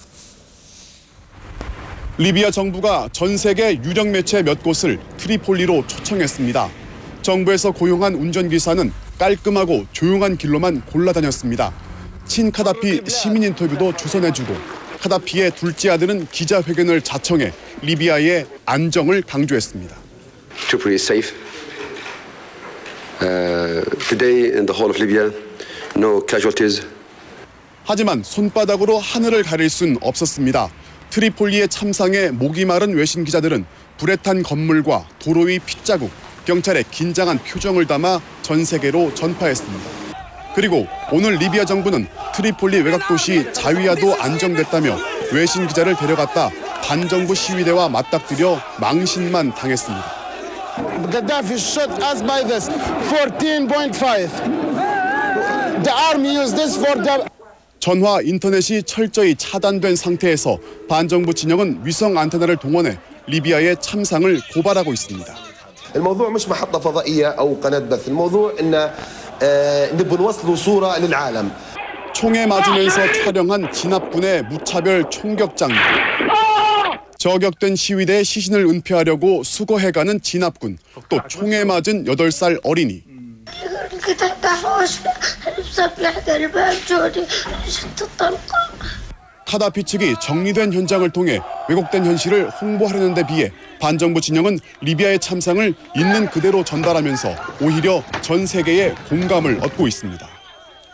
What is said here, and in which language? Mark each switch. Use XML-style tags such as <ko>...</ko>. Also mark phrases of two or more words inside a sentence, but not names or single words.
<ko>리비아 정부가 전 세계 유력 매체 몇 곳을 트리폴리로 초청했습니다. 정부에서 고용한 운전기사는 깔끔하고 조용한 길로만 골라다녔습니다. 친카다피 시민 인터뷰도 주선해주고 카다피의 둘째 아들은 기자회견을 자청해 리비아의 안정을 강조했습니다.</ko> <en>Tripoli is safe. Today in the whole of Libya, no casualties.</en> <ko>하지만 손바닥으로 하늘을 가릴 순 없었습니다. 트리폴리의 참상에 목이 마른 외신 기자들은 불에 탄 건물과 도로 위 핏자국, 경찰의 긴장한 표정을 담아 전 세계로 전파했습니다. 그리고 오늘 리비아 정부는 트리폴리 외곽 도시 자위아도 안정됐다며 외신 기자를 데려갔다 반정부 시위대와 맞닥뜨려 망신만 당했습니다.</ko> <en>Gaddafi shot us by this 14.5. The army used this for the</en> <ko>전화 인터넷이 철저히 차단된 상태에서 반정부 진영은 위성 안테나를 동원해 리비아의 참상을 고발하고 있습니다.</ko> <ar>الموضوع مش محطة فضائية أو قناة بث. الموضوع إن نبغى نوصل صورة للعالم.</ar> <ko>총에 맞으면서 촬영한 진압군의 무차별 총격 장면. 저격된 시위대의 시신을 은폐하려고 수거해가는 진압군. 또 총에 맞은 8살 어린이. 카다피 측이 정리된 현장을 통해 왜곡된 현실을 홍보하려는 데 비해 반정부 진영은 리비아의 참상을 있는 그대로 전달하면서 오히려 전 세계의 공감을 얻고 있습니다.</ko>